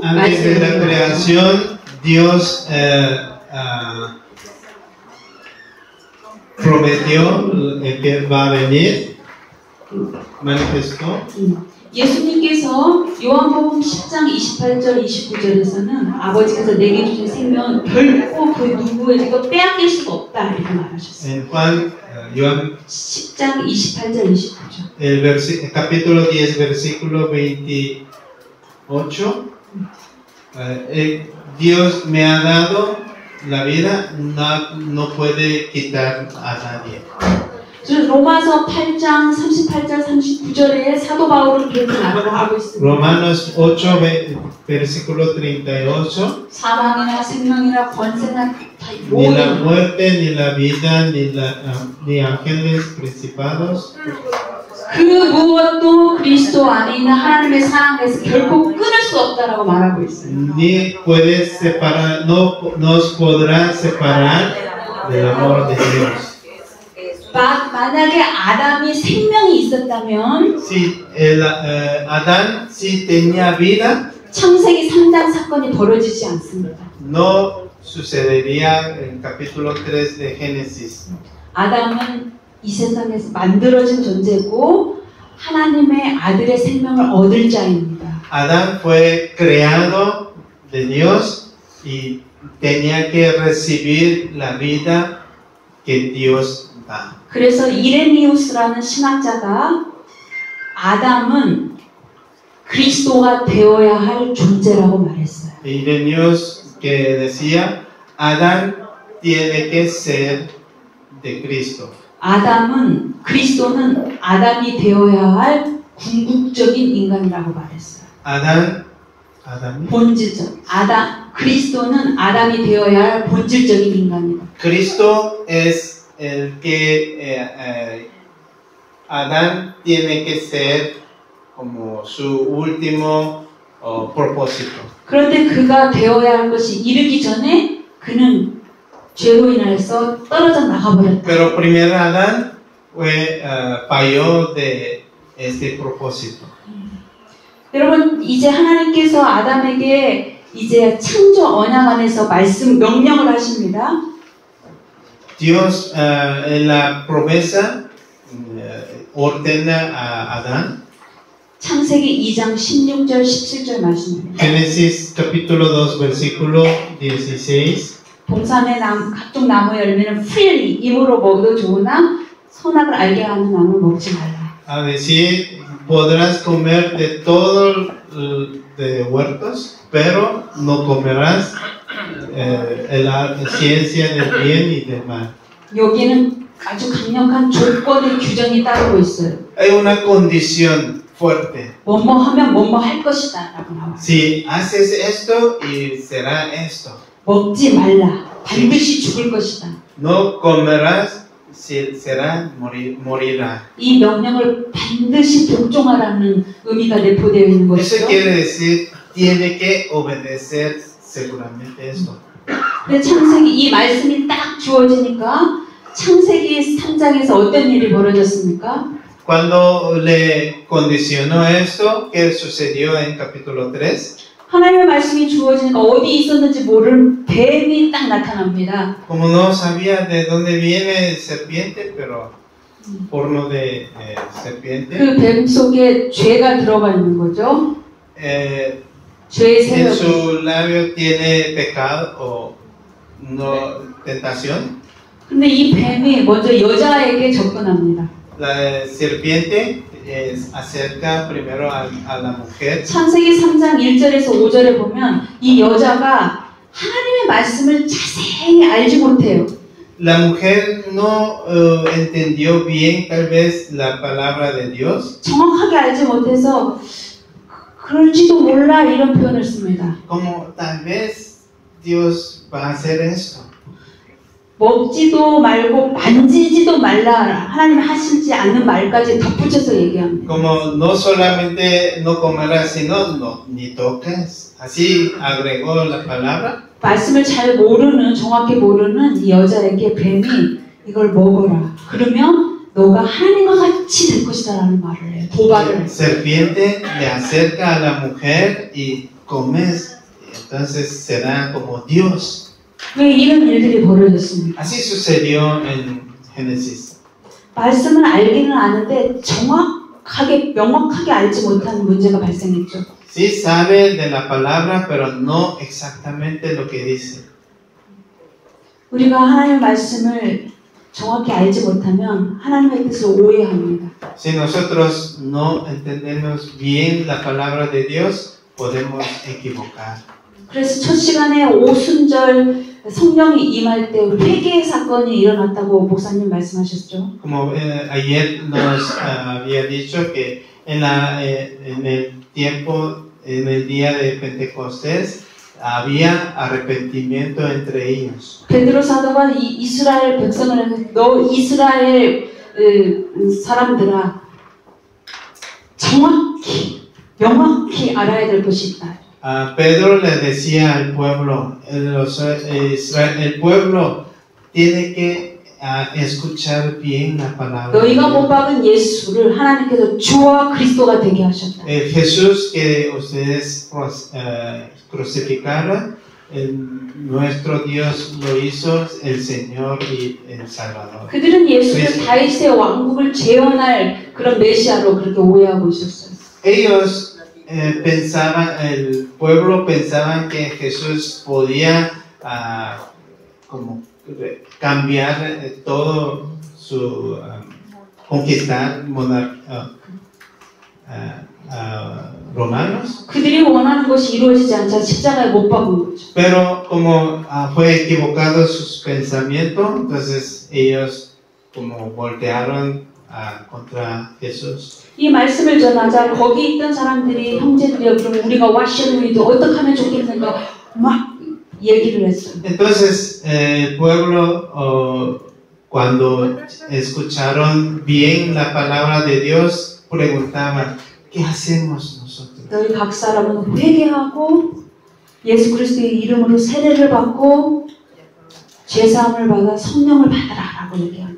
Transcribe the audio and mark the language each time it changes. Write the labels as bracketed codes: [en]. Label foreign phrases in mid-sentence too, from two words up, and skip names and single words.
[es] Antes de la creación, Dios prometió que va a venir, manifestó. [ko] 예수님께서 요한복음 10장 28절 29절에서는 아버지께서 내게 주신 생명은 결코 그 누구에게도 빼앗길 수가 없다 이렇게 말하셨어요. [es] En Juan [ko] 10장 28절 29절. [es] El capítulo 10 versículo 28 Dios me ha dado la vida, no puede quitar a nadie. [ko] 로마서 8장 38절 39절에 사도 바울은 그렇게 말하고 있습니다. [es] Romanos 8 versículo 38 [ko] 사망이나 생명이나 권세나 [es] Ni la muerte, ni la vida, ni ángeles principados. [ko] 그 무엇도 그리스도 안에 있는 하나님의 사랑에서 결코 끊을 수 없다라고 말하고 있어요. [es] Ni puede separar, no nos podrá separar del amor de Dios. [ko] 만약에 아담이 생명이 있었다면 [es] Si Adán sí tenía vida, [ko] 창세기 3장 사건이 벌어지지 않습니다. [es] no sucedería en el capítulo 3 de Génesis. [ko] 아담은 이 세상에서 만들어진 존재고 하나님의 아들의 생명을 얻을 자입니다. [es] Adán fue creado de Dios y tenía que recibir la vida que Dios da. [ko] 그래서 이레니우스라는 신학자가 아담은 그리스도가 되어야 할 존재라고 말했어요. [es] Irenaeus que decía, Adán tiene que ser de Cristo. [ko] 그리스도는 아담이 되어야 할 궁극적인 인간이라고 말했어요. 본질적. 그리스도는 아담이 되어야 할 본질적인 인간이다. [es] Cristo es el que Adán tiene que ser como su último propósito. [ko] 그런데 그가 되어야 할 것이 이르기 전에 그는 죄로 인해서 떨어져 나가버렸다. [es] Pero primero Adán falló de este propósito. [ko] 여러분 이제 하나님께서 아담에게 이제 창조 언약 안에서 명령을 하십니다. [es] Dios en la promesa ordena a Adán. [ko] 창세기 2장 16절 17절 말씀입니다. [es] Génesis capítulo 2 versículo 16. [ko] 동산의 각종 나무 열매는 freely 입으로 먹어도 좋으나 선악을 알게 하는 나무를 먹지 말라. [es] A decir, podrás comer de todo de huertos, pero no comerás la ciencia del bien y del mal. [ko] 여기는 아주 강력한 조건의 규정이 따르고 있어요. [es] Hay una condición fuerte. [ko] 뭐뭐 하면 뭐뭐 할 것이다 라고 나와요. [es] Si haces esto y será esto. [ko] 먹지 말라. 반드시 죽을 것이다. [es] No comerás, será morirá. [ko] 이 명령을 반드시 복종하라는 의미가 내포되어 있는 것이죠. [es] Eso quiere decir, tiene que obedecer seguramente esto. [ko] 근데 창세기 이 말씀이 딱 주어지니까 창세기 3장에서 어떤 일이 벌어졌습니까? [es] Cuando le condicionó esto, ¿qué sucedió en capítulo 3? [ko] 하나님의 말씀이 주어지니까 어디 있었는지 모르는 뱀이 딱 나타납니다. [es] Como no sabía de dónde viene el serpiente, pero forma de serpiente. [ko] 그 뱀 속에 죄가 들어가 있는 거죠. 죄의 [es] En [ko] 세력. [es] su labio tiene pecado o no tentación. [ko] 근데 이 뱀이 먼저 여자에게 접근합니다. [es] La serpiente acerca primero a la mujer. [ko] 창세기 3장 1절에서 5절에 보면 이 여자가 하나님의 말씀을 자세히 알지 못해요. [es] La mujer no entendió bien tal vez la palabra de Dios. [ko] 정확하게 알지 못해서 그럴지도 몰라 이런 표현을 씁니다. [es] Como tal vez Dios va a hacer esto. [ko] 먹지도 말고 만지지도 말라 하나님 하시지 않는 말까지 덧붙여서 얘기합니다. [es] Como no solamente no comerás, sino ni toques. Así agregó la palabra. [ko] 말씀을 잘 모르는, 정확히 모르는 이 여자에게 뱀이 이걸 먹어라. 그러면 너가 하나님과 같이 될 것이다라는 말을 해요. 도발을. [es] El serpiente le acerca a la mujer y comes, entonces será como Dios. [ko] 왜 이런 일들이 벌어졌습니까? [es] Así sucedió en Génesis. [ko] 말씀을 알기는 아는데 정확하게, 명확하게 알지 못하는 문제가 발생했죠. [es] Sí sabe de la palabra, pero no exactamente lo que dice. [ko] 우리가 하나님의 말씀을 정확히 알지 못하면 하나님의 뜻을 오해합니다. [es] Si nosotros no entendemos bien la palabra de Dios, podemos equivocar. [ko] 그래서 첫 시간에 오순절 성령이 임할 때 회개의 사건이 일어났다고 목사님 말씀하셨죠. [es] Como ayer nos había dicho que en el tiempo, en el día de Pentecostés, había arrepentimiento entre ellos. [ko] 베드로 사도가 이스라엘 백성을 너 이스라엘 사람들아 정확히 명확히 알아야 될 것이 있다. [es] Pedro le decía al pueblo, el pueblo tiene que escuchar bien la palabra. [ko] 너희가 못 박은 예수를 하나님께서 주와 그리스도가 되게 하셨다. [es] Jesús que ustedes crucificaron, nuestro Dios lo hizo el Señor y el Salvador. [ko] 그들은 예수를 그리스도. 다윗의 왕국을 재현할 그런 메시아로 그렇게 오해하고 있었어요. [es] Ellos pensaban, el pueblo pensaban que Jesús podía como cambiar todo su conquistar romanos. [ko] 그들이 원하는 것이 이루어지지 않자 십자가에 못 박은 거죠. [es] Pero como fue equivocado sus pensamientos, entonces ellos como voltearon contra Jesús. [ko] 이 말씀을 전하자 거기 있던 사람들이 형제들이여 그럼 우리가 와시노이도 어떻게 하면 좋겠는가 막 얘기를 했어요. [es] Entonces el pueblo cuando escucharon bien la palabra de Dios preguntaban ¿qué hacemos nosotros? [ko] 너희 각 사람은 회개하고 예수 그리스도의 이름으로 세례를 받고 죄사함을 받아 성령을 받아라라고 얘기합니다.